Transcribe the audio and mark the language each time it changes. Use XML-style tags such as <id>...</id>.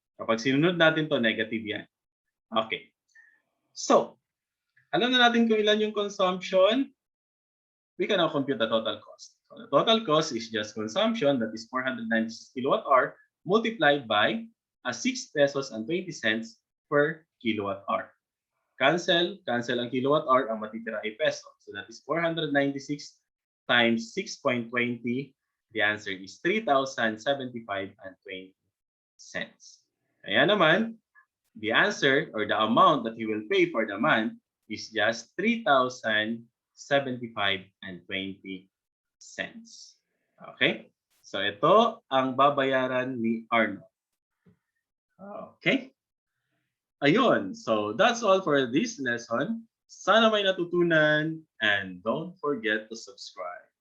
<tl>Kapag sinunod natin to, negative yan. Okay. So, alam na natin kung ilan yung consumption.</tl> <en>We can now compute the total cost. So, the total cost is just consumption, that is 496 kilowatt hour, multiplied by 6 pesos and 20 cents per kilowatt hour.</en> <tl>Cancel ang kilowatt hour, ang matitira ay peso.</tl> <en>So that is 496 times 6.20. The answer is 3,075.20 cents.</en> <tl>Kaya naman,</tl> <en>the answer or the amount that he will pay for the month is just 3,075.20 cents. Okay?</en> <tl>So ito ang babayaran ni Arnold. Okay?</tl> <en>Ayun, so that's all for this lesson.</en> <tl>Sana may natutunan</tl> <en>and don't forget to subscribe.</en>